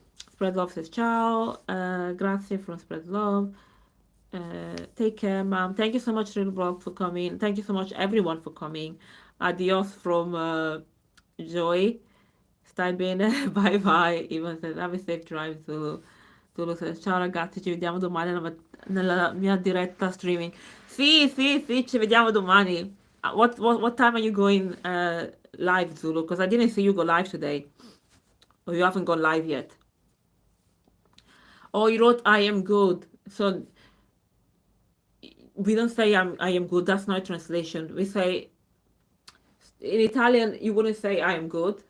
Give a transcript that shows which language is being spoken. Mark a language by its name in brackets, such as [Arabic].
[English] Spread love says ciao. Grazie from Spread Love. Take care, ma'am. Thank you so much, Real Blog, for coming. Thank you so much, everyone, for coming. Adios from Joy. Stai bene? Bye bye. Ivan says, have a safe drive, Zulu. [Italian] Zulu says, ciao ragazzi, ci vediamo domani nella mia diretta streaming. Sì, ci vediamo domani. [English] What time are you going live, Zulu? Because I didn't see you go live today. Or you haven't gone live yet. Oh, you wrote I am good. So we don't say I am good. That's not a translation. We say in Italian you wouldn't say I am good.